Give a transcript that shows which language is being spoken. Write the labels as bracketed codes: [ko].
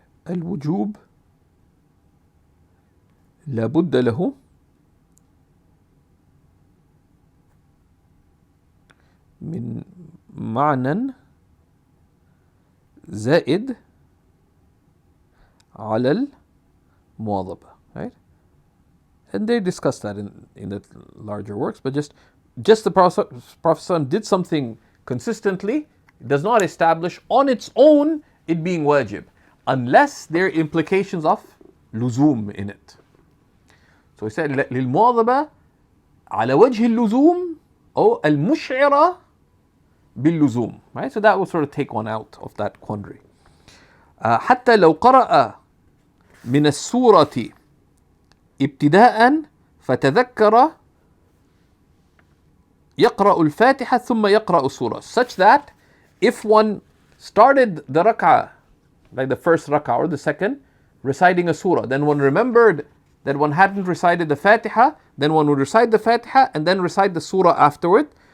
[ar] الوجوب لابد له من معنى زائد على المواظبة, right? [en] And they discussed that in the larger works, but just the Prophet did something consistently, it does not establish on its own it being wajib, unless there are implications of luzum in it. So he said [ar] للمواظبة على وجه اللزوم أو المشعرة باللزوم. [en] Right? So that will sort of take one out of that quandary. [ar] حتى لو قرأ من السورة ابتداء فتذكر يقرأ الفاتحة ثم يقرأ السورة, [en] such that if one started the rak'ah, like the first rak'ah or the second, reciting a surah, then one remembered that one hadn't recited the Fatiha, then one would recite the Fatiha and then recite the surah afterward.